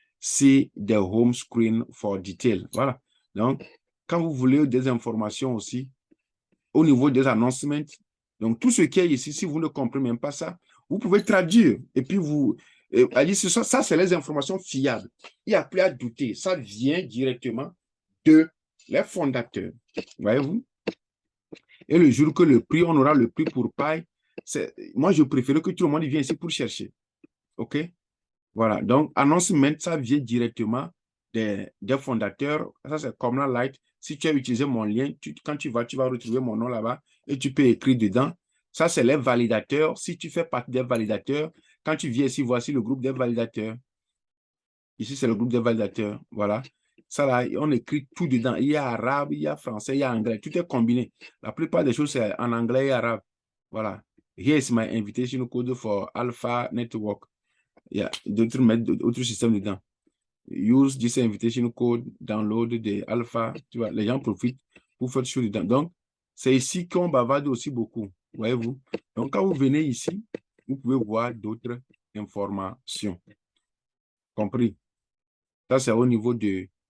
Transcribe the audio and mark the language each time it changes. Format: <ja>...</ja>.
<en>See the home screen for detail.</en> <fr>Voilà. Donc, quand vous voulez des informations aussi, au niveau des announcements, donc tout ce qui est ici, si vous ne comprenez même pas ça, vous pouvez traduire. Et puis ça, c'est les informations fiables. Il n'y a plus à douter. Ça vient directement de les fondateurs. Voyez-vous? Et le jour que on aura le prix pour paille, moi, je préfère que tout le monde vienne ici pour chercher. OK? Voilà. Donc, annoncement, ça vient directement des fondateurs. Ça, c'est comme la light. Si tu as utilisé mon lien, quand tu vas retrouver mon nom là-bas et tu peux écrire dedans. Ça, c'est les validateurs. Si tu fais partie des validateurs, quand tu viens ici, voici le groupe des validateurs. Ici, c'est le groupe des validateurs. Voilà. ça là, on écrit tout dedans. Il y a arabe, il y a français, il y a anglais. Tout est combiné. La plupart des choses, c'est en anglais et arabe. Voilà.</fr> <en>Here is my invitation code for Alpha Network.</en> <fr>Il y a d'autres systèmes dedans.</fr> <en>Use this invitation code, download</en> <fr>des Alpha. Tu vois, les gens profitent pour faire des choses dedans. Donc, c'est ici qu'on bavarde aussi beaucoup. Voyez-vous? Donc, quand vous venez ici, vous pouvez voir d'autres informations. Compris? Ça, c'est au niveau de...</fr>